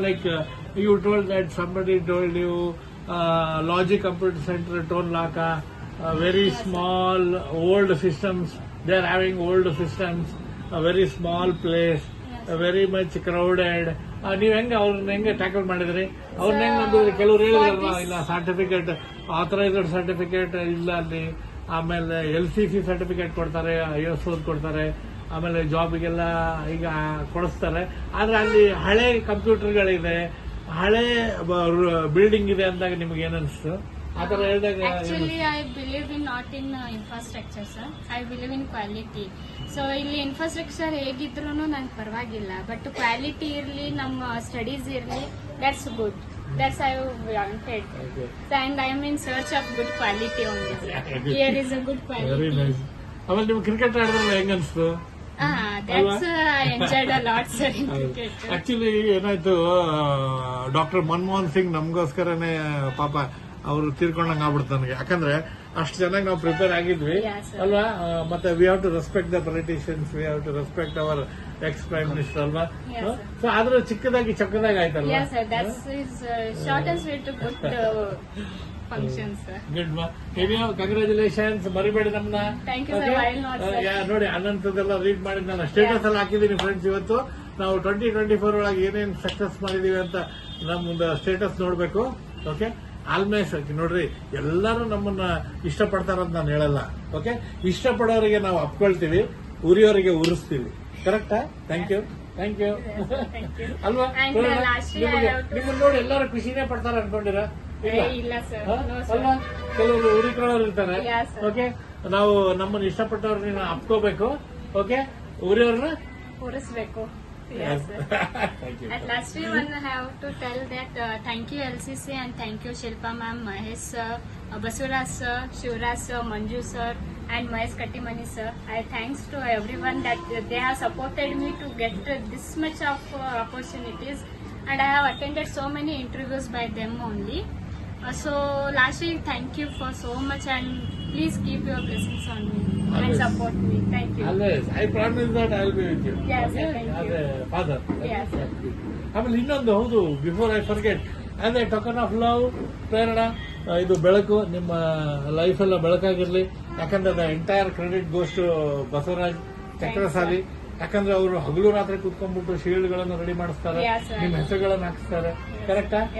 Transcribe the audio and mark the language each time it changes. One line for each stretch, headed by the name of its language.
English: Like you told that somebody told you Logic Computer Center, Tonlaka, very small, old systems. They are having old systems, a very small place, very much crowded.
Kannada: ನೀವು ಹೆಂಗೆ tackle ಮಾಡಿದ್ರಿ? ಅವ್ರನ್ನ ಹೆಂಗ್ ನಂಬಿದ್ರಿ? ಕೆಲವ್ರು ಹೇಳಿದ್ರಲ್ವಾ, ಇಲ್ಲ certificate, authorised certificate ಇಲ್ಲ ಅಲ್ಲಿ, ಆಮೇಲೆ LCC ಸರ್ಟಿಫಿಕೇಟ್ ಕೊಡ್ತಾರೆ, ISO ಕೊಡ್ತಾರೆ, ಆಮೇಲೆ ಜಾಬ್ಗೆಲ್ಲ ಈಗ ಕೊಡಿಸ್ತಾರೆ. ಆದ್ರೆ ಅಲ್ಲಿ ಹಳೆ ಕಂಪ್ಯೂಟರ್ಗಳಿದೆ, ಹಳೆ ಬಿಲ್ಡಿಂಗ್ ಇದೆ ಅಂದಾಗ ನಿಮ್ಗೆ ಏನನ್ಸ್ತು? ಆ ತರ ಹೇಳಿದಾಗ
English: Actually, I believe in not in infrastructure, sir. I believe in quality.
Kannada: So ಇಲ್ಲಿ ಇನ್ಫ್ರಾಸ್ಟ್ರಕ್ಚರ್ ಹೇಗಿದ್ರು ನಂಗೆ ಪರವಾಗಿಲ್ಲ, ಬಟ್ ಕ್ವಾಲಿಟಿ ಇರ್ಲಿ, ನಮ್ಮ ಸ್ಟಡೀಸ್ ಇರ್ಲಿ,
English: that's good. That's I wanted. Okay. And I am in search of good quality only. Here is a good quality. Very nice.
Kannada: ಆಮೇಲೆ ನೀವು cricket ಆಡಿದ್ರಲ್ಲ, ಹೆಂಗನ್ಸ್ತು?
English: That's I enjoyed a lot, sir, in cricket.
Kannada: Actually ಏನಾಯ್ತು, doctor Manmohan Singh ನಮಗೋಸ್ಕರನೇ ಪಾಪ ಅವರು ತೀರ್ಕೊಂಡಂಗೆ ಆಗ್ಬಿಡ್ತು ನನಗೆ. ಯಾಕಂದ್ರೆ ಅಷ್ಟು ಚೆನ್ನಾಗಿ ನಾವು ಪ್ರಿಪೇರ್ ಆಗಿದ್ವಿ ಅಲ್ವಾ. ಮತ್ತೆ
English: we have to respect the politicians, we have to respect our ex prime minister
Kannada: ಅಲ್ವಾ. ಸೊ ಆದ್ರೆ ಚಿಕ್ಕದಾಗಿ ಚಕ್ಕದಾಗಿ ಆಯ್ತಲ್ವಾ.
English: Yes, sir. That's his short and sweet good function, sir.
Kannada: Good ಮಾ. ನೀವು ಕಂಗ್ರಾಚುಲೇಷನ್ಸ್. ಮರಿಬೇಡಿ ನಮ್ಮನ್ನ.
English: Thank you, sir. While not, sir.
Kannada: ನೋಡಿ, ಅನಂತದೆಲ್ಲ read ಮಾಡಿದ್ನಲ್ಲ, ಸ್ಟೇಟಸ್ ಅಲ್ಲಿ ಹಾಕಿದೀನಿ ಫ್ರೆಂಡ್ಸ್. ಇವತ್ತು ನಾವು 2024 ಒಳಗೆ ಏನೇನು ಸಕ್ಸಸ್ ಮಾಡಿದೀವಿ ಅಂತ ನಮ್ಮದು ಸ್ಟೇಟಸ್ ನೋಡ್ಬೇಕು. ಓಕೆ, ಆಲ್ಮೇಸ್ ನೋಡ್ರಿ, ಎಲ್ಲರೂ ನಮ್ಮನ್ನ ಇಷ್ಟಪಡ್ತಾರಂತ ನಾನು ಹೇಳಲ್ಲ. ಓಕೆ, ಇಷ್ಟಪಡೋರಿಗೆ ನಾವು ಅಪ್ಕೊಳ್ತೀವಿ, ಉರಿಯೋರಿಗೆ ಉರಿಸ್ತೀವಿ. ಕರೆಕ್ಟಾ? ಥ್ಯಾಂಕ್ ಯು, ಥ್ಯಾಂಕ್ ಯು ಅಲ್ವಾ. ನಿಮ್ಮನ್ನ ನೋಡಿ ಎಲ್ಲರೂ ಖುಷಿನೇ ಪಡ್ತಾರೆ ಅನ್ಕೊಂಡಿರ? ಇಲ್ಲ ಸರ್, ಅಲ್ವಾ, ಕೆಲವರು ಉರಿಕೊಳ್ಳೋರು ಇರ್ತಾರೆ.
English: Yes, sir.
Kannada: ಓಕೆ, ನಾವು ನಮ್ಮನ್ನ ಇಷ್ಟಪಟ್ಟವ್ರನ್ನ ಅಪ್ಕೋಬೇಕು. Okay, ಉರಿಯೋರ್ನ ಉರಿಸ್ಬೇಕು.
English: Yes. Thank you. At last, we want to have to tell that thank you LCC and thank you Shilpa ma'am, Mahesh sir, Basuraj sir, Shivraj sir, Manju sir, and Mahesh Kattimani sir. I thanks to everyone that they have supported me to get this much of opportunities, and I have attended so many interviews by them only. So lastly, thank you for so much, and please keep your blessings on me and support me. Thank you. Always. I promise that I will be with you. Yes, sir. Thank you. As a father. Yes, sir.
Kannada: ಆಮೇಲೆ ಇನ್ನೊಂದು, ಹೌದು,
English: before I forget, as a token of love,
Kannada: ಪ್ರೇರಣಾ, ಇದು ಬೆಳಕು, ನಿಮ್ಮ life ಎಲ್ಲ ಬೆಳಕಾಗಿರ್ಲಿ.
English: ಯಾಕಂದ್ರೆ the entire credit goes to Basavaraj Chakrasali.
Kannada: ಯಾಕಂದ್ರೆ ಅವರು ಹಗಲು ರಾತ್ರಿ ಕುತ್ಕೊಂಡ್ಬಿಟ್ಟು ಶೀಲ್ಡ್ಗಳನ್ನು ರೆಡಿ ಮಾಡಿಸ್ತಾರೆ, ನಿಮ್ಮ ಹೆಸರುಗಳನ್ನು ಹಾಕಿಸ್ತಾರೆ. ಕರೆಕ್ಟಾ?